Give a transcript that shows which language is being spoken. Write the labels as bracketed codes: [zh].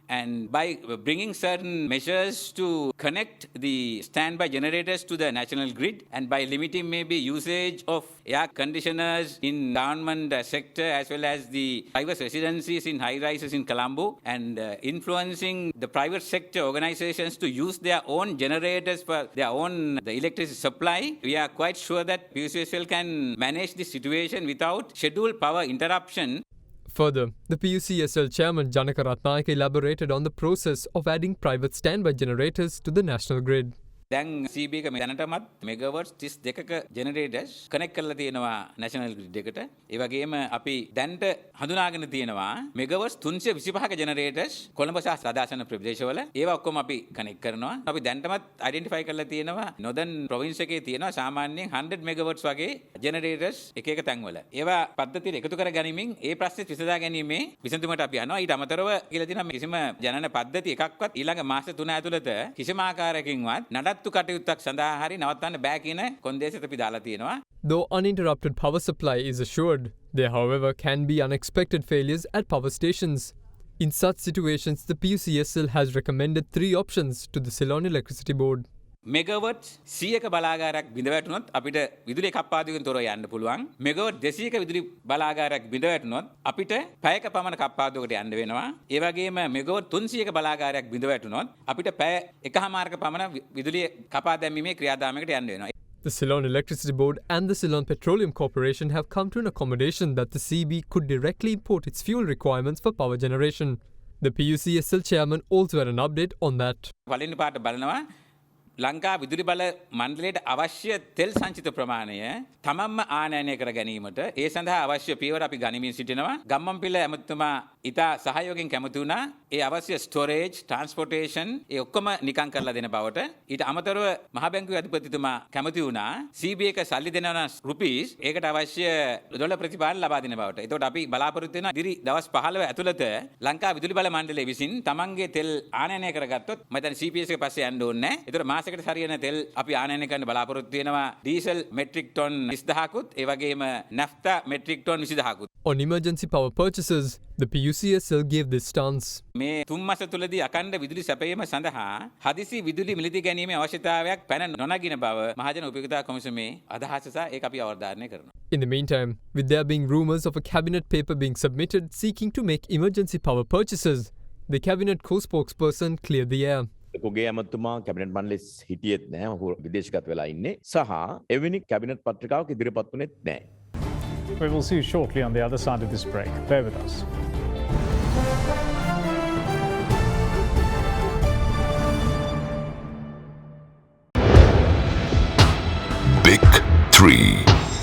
[en] And by bringing certain measures to connect the standby generators to the national grid and by limiting maybe usage of air conditioners in government sector as well as the private residencies in high rises in Colombo and influencing the private sector organizations to use their own generators for their own the electricity supply, we are quite sure that PUCSL can manage the situation without scheduled power interruption. Further, the PUCSL chairman Janaka Ratnayaka elaborated on the process of adding private standby generators to the national grid. [si] දැන් CB එක දැනටමත් මෙගාවට්ස් 32ක generators connect කරලා තියෙනවා [en] national grid [si] එකට. ඒ වගේම අපි දැන්ට හඳුනාගෙන තියෙනවා මෙගාවට්ස් 325ක ජෙනරේටර්ස් කොළඹ සහ සදාසන ප්‍රදේශවල. ඒවා ඔක්කොම අපි කනෙක්ට් කරනවා. අපි දැන්ටමත් අයිඩෙන්ටිෆයි කරලා තියෙනවා [en] northern province [si] එකේ තියෙනවා සාමාන්‍යයෙන් 100 මෙගාවට්ස් වගේ ජෙනරේටර්ස් එක එක තැන්වල. ඒවා පද්ධතියට එකතු කර ගැනීමෙන් ඒ ප්‍රශ්නේ විසඳා ගැනීමේ විසඳුමට අපි යනවා. ඊට අමතරව කියලා තියෙනවා කිසිම ජනන පද්ධති එකක්වත් ඊළඟ මාස 3 ඇතුළත කිසිම ආකාරයකින්වත් නඩත්තු කටයුත්තක් සඳහා හරි නවත්තන්න බෑ කියන කොන්දේසෙත් අපි දාලා තියෙනවා. [en] Though uninterrupted power supply is assured, there however can be unexpected failures at power stations. In such situations, the PUCSL has recommended 3 options to the Ceylon Electricity Board. [si] Megawatt 100ක බලාගාරයක් බිඳ වැටුනොත් අපිට විදුලි කප්පාදුවකින් තොරව යන්න පුළුවන්. මෙගාවට් 200ක විදුලි බලාගාරයක් බිඳ වැටුනොත් අපිට පැයක පමණ කප්පාදුවකට යන්න වෙනවා. ඒ වගේම මෙගාවට් 300ක බලාගාරයක් බිඳ වැටුනොත් අපිට පැය එකහමාරක පමණ විදුලිය කපා දැමීමේ ක්‍රියාදාමයකට යන්න වෙනවා. [en] The Ceylon Electricity Board and the Ceylon Petroleum Corporation have come to an accommodation that the CB could directly import its fuel requirements for power generation. The PUCSL chairman also had an update on that. [si] වලින් පාට බලනවා ලංකා විදුලි බල මණ්ඩලයට අවශ්‍ය තෙල් සංචිත ප්‍රමාණය තමන්ම ආනයනය කර ගැනීමට ඒ සඳහා අවශ්‍ය පියවර අපි ගනිමින් සිටිනවා. ගම්මන්පිල ඇමතුමා ඉතා සහයෝගයෙන් කැමති වුණා ඒ අවශ්‍ය [en] storage, transportation [si] ඒ ඔක්කොම නිකන් කරලා දෙන බවට. ඊට අමතරව මහ බැංකුවේ අධිපතිතුමා කැමති වුණා CB එක සල්ලි දෙනවා රුපීස් ඒකට අවශ්‍ය ඩොලර් ප්‍රතිපාදන ලබා දෙන බවට. ඒතකොට අපි බලාපොරොත්තු වෙනවා ඉදිරි දවස් 15 ඇතුළත ලංකා විදුලි බල මණ්ඩලය විසින් තමන්ගේ තෙල් ආනයනය කරගත්තොත් මම හිතන්නේ CPS එක පස්සේ යන්න ඕනේ නැහැ. ඒතකොට මාසෙකට සරියන තෙල් අපි ආනයනය කරන්න බලාපොරොත්තු වෙනවා ඩීසල් මෙට්‍රික් ටොන් 20000කුත් ඒ වගේම නැෆ්තා metric ton 20000කුත්. [en] On emergency power purchases, the PUCSL gave this stance. [si] මේ 3 මාස තුලදී අඛණ්ඩ විදුලි සැපයීම සඳහා හදිසි විදුලි මිලදී ගැනීමේ අවශ්‍යතාවයක් පැන නොනගින බව මහජන උපයෝගිතා කොමිසමේ අදහස සහ ඒක අපි අවධාරණය කරනවා. In the meantime, with there being rumours of a cabinet paper being submitted seeking to make emergency power purchases, the cabinet co-spokesperson cleared the air. කුගේ ඇමතුමා cabinet මණ්ඩලෙ හිටියෙත් නැහැ. ඔහු විදේශගත වෙලා ඉන්නේ. සහ එවැනි කැබිනට් පත්‍රිකාවක් ඉදිරිපත් වුණෙත් නැහැ. [en] We will see you shortly on the other side of this break. Bear with us. Big 3.